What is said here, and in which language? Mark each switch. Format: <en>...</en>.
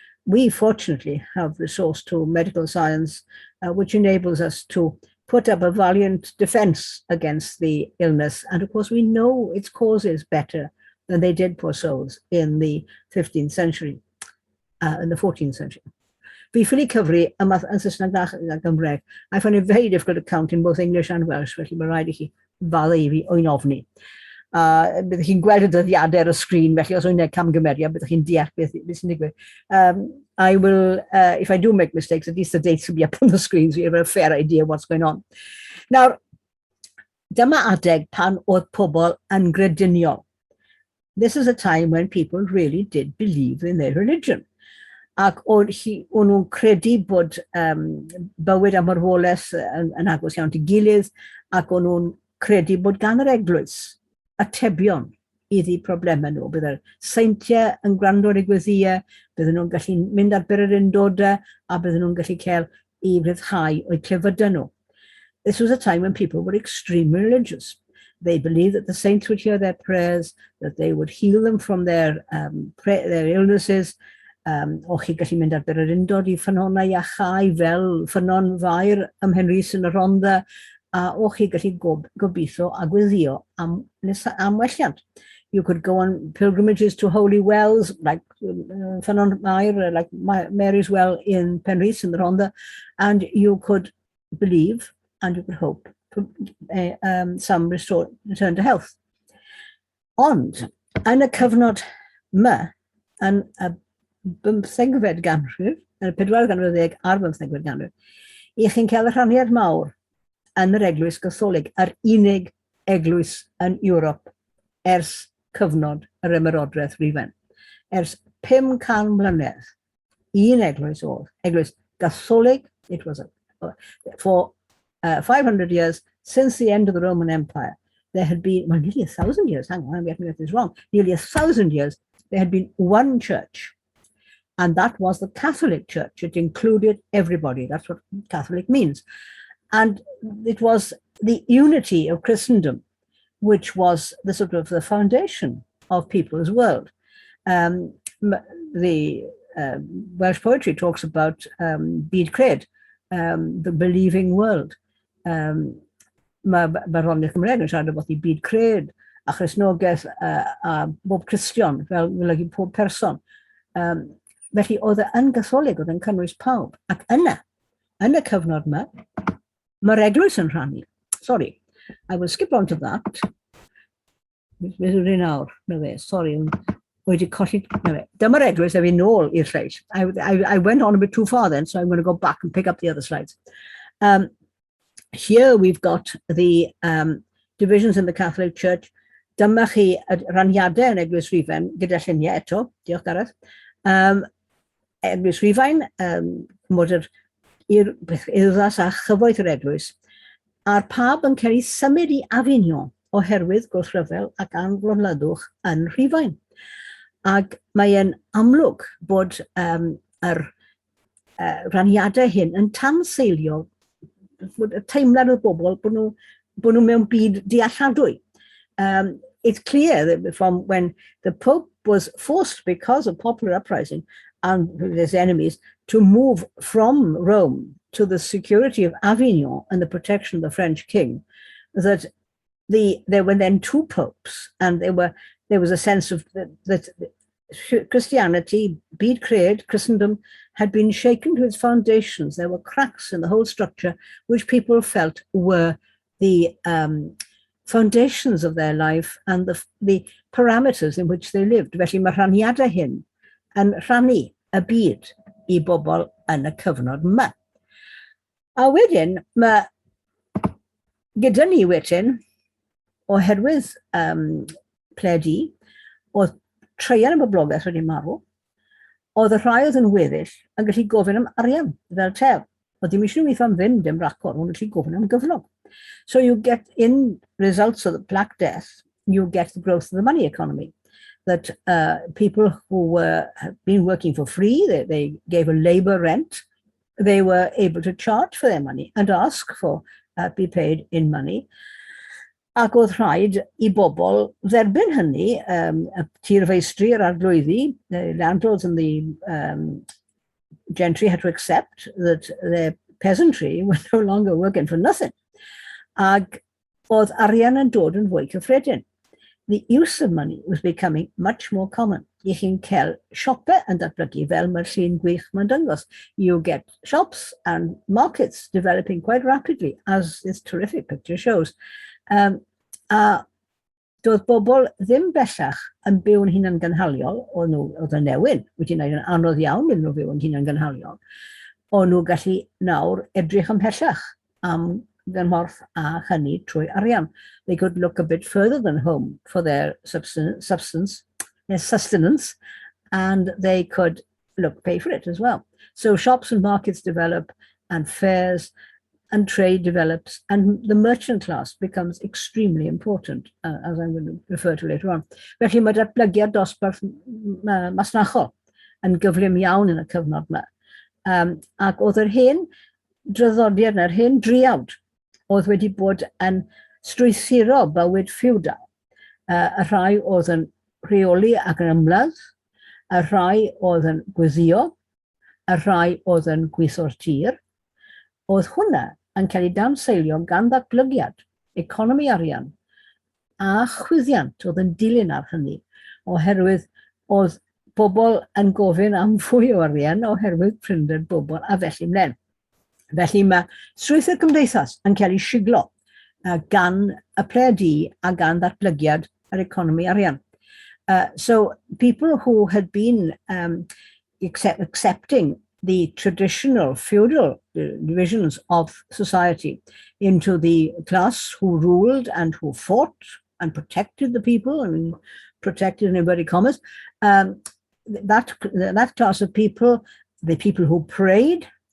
<en>We fortunately have resource to medical science, which enables us to put up a valiant defense against the illness. And of course, we know its causes better than they did, poor souls, in the 15th century, in the 14th century.</en> <cy>Fi ffili cyfri y math yn Saesneg a Gymraeg.</cy> <en>I find it very difficult to count in both English and Welsh,</en> <cy>felly mae rhaid I chi fadda I fi o'i'n ofni. Byddwch chi'n gweld y dyddiadau ar y sgrin, felly os o'i'n neud camgymeriad, byddwch chi'n deall beth sy'n digwydd.</cy> <en>I will, if I do make mistakes, at least the dates will be up on the screen, so you have a fair idea what's going on. Now,</en> <cy>dyma adeg pan oedd pobl yn grediniol.</cy> <en>This is a time when people really did believe in their religion.</en> <cy>Ac o'n nhw'n credu bod bywyd a marwolaeth yn agos iawn I gilydd, ac o'n nhw'n credu bod gan yr eglwys atebion iddi problemau nhw. Bydd yr seintiau yn gwrando ar y gweddiau, bydden nhw'n gallu mynd ar bererindodau, a bydden nhw'n gallu cael I ryddhau o'i clefydau nhw.</cy> <en>This was a time when people were extremely religious. They believed that the saints would hear their prayers, that they would heal them from their illnesses.</en> <cy>O chi gallu mynd ar bererindod I ffynonau iachau fel ffynon fair ym Mhenrhys yn y Rhondda, a o chi gallu gobeithio a gweddio am welliant.</cy> <en>You could go on pilgrimages to holy wells, like ffynon fair, like Mary's Well in Penrhys in the Rhondda, and you could believe and you could hope for some return to health.</en> <cy>Ond, yn y cyfnod yn y 15fed ganrif, yn y 40 ar 15fed ganrif, I chi'n cael y rhaniad mawr yn yr eglwys Gatholig, yr unig eglwys yn Ewrop ers cyfnod yr ymerodraeth Rhufain. Ers 500 mlynedd, un eglwys oedd, eglwys Gatholig.</cy> <en>It was for 500 years, since the end of the Roman Empire, there had been, well, nearly 1,000 years, hang on, I'm getting this wrong, nearly 1,000 years, there had been one church. And that was the Catholic Church. It included everybody. That's what Catholic means. And it was the unity of Christendom, which was the sort of the foundation of people's world. The Welsh poetry talks about byd cred, the believing world.</en> <cy>Mae Barddoniaeth Cymraeg yn siarad o bod I byd cred a Christnogaeth a bob Christian, fel wylygu pob person. Felly oedd yn Gatholig, oedd yn cynnwys pawb. Ac yna, yn y cyfnod mae'r eglwys yn rhannu.</cy> <en>Sorry, I will skip on to that.</en> <cy>Beth yw'r un awr? Sorry, wedi colli. Dyma'r eglwys a fi nôl i'r lleill.</cy> <en>I went on a bit too far then, so I'm going to go back and pick up the other slides. Here we've got the divisions in the Catholic Church.</en> <cy>Dyma chi raniadau yn eglwys Rhufain, gyda lluniau eto. Diolch Gareth. Eglwys Rhufain, mod yr urddas a chyfoeth yr eglwys, a'r pab yn cael ei symud I Avignon oherwydd gwrthryfel ac anflonlyddwch yn Rhufain. Ac mae'n amlwg bod yr raniadau hyn yn tanseilio y teimlad o bobl bod nhw mewn byd dealladwy.</cy> <en>It's clear that from when the Pope was forced because of popular uprising and his enemies to move from Rome to the security of Avignon and the protection of the French king, that there were then two popes, and there was a sense of that Christianity, byd cred, Christendom, had been shaken to its foundations. There were cracks in the whole structure, which people felt were the foundations of their life and the parameters in which they lived.</en> <cy>Felly mae rhaniadau hyn yn rhannu y byd I bobl yn y cyfnod yma. A wedyn, mae gyda ni wedyn, oherwydd pledi, oedd treian y boblogaeth wedi marw, oedd y rhai oedd yn weddill yn gallu gofyn am arian fel tef. Oedd ddim eisiau weithio am fynd am racor, ond gallu gofyn am gyflog.</cy> <en>So you get, in results of the Black Death, you get the growth of the money economy. that people who had been working for free, they gave a labour rent, they were able to charge for their money and ask for be paid in money.</en> <cy>Ac oedd rhaid I bobl dderbyn hynny, y tir feistri yr arglwyddi,</cy> <en>the landlords and the gentry had to accept that their peasantry were no longer working for nothing.</en> <cy>Ac oedd arian yn dod yn fwy cyffredin.</cy> <en>The use of money was becoming much more common.</en> <cy>I chi'n cael siopau yn datblygu fel mae'r llun gwych ma'n dangos.</cy> <en>You get shops and markets developing quite rapidly, as this terrific picture shows.</en> <cy>A doedd bobl ddim bellach yn byw yn hunan gynhaliol, oedd y newyn wedi gwneud yn anodd iawn iddyn nhw byw yn hunan gynhaliol, o'n nhw gallu nawr edrych ymhellach am gymorth a hynny trwy arian.</cy> <en>They could look a bit further than home for their sustenance, and they could pay for it as well. So shops and markets develop, and fairs and trade develops, and the merchant class becomes extremely important, as I'm going to refer to later on.</en> <cy>Felly mae datblygiad dosbarth masnachol yn gyflym iawn yn y cyfnod yma. Ac oedd yr hen draddodiad na'r hen driawd oedd wedi bod yn strwythuro bywyd ffiwdal. Y rhai oedd yn rheoli ac yn ymladd, y rhai oedd yn gweddio, y rhai oedd yn gweithio'r tir. Oedd hwnna yn cael ei danseilio gan ddatblygiad, economi arian, a chwyddiant oedd yn dilyn ar hynny, oherwydd oedd bobl yn gofyn am fwy o arian oherwydd prynder bobl a felly mlaen. Felly mae strwythur cymdeithas yn cael ei siglo gan y pledi a gan ddatblygiad yr economi arian.</cy> <en>So people who had been accepting the traditional feudal divisions of society into the class who ruled and who fought and protected the people, and protected in inverted commas, that class of people, the people who prayed,</en>